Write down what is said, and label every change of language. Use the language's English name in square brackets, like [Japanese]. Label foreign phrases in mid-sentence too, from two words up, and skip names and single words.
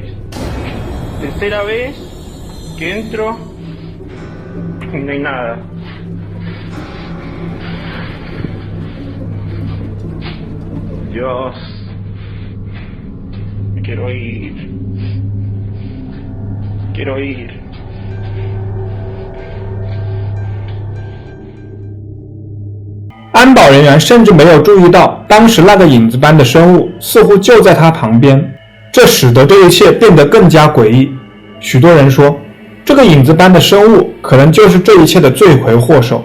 [Spanish] Tercera vez que entro y no hay nada. Dios, me quiero ir. Quiero ir. [Chinese] 安保人员甚至没有注意到，当时那个影子般的生物似乎就在他旁边，这使得这一切变得更加诡异。许多人说，这个影子般的生物可能就是这一切的罪魁祸首。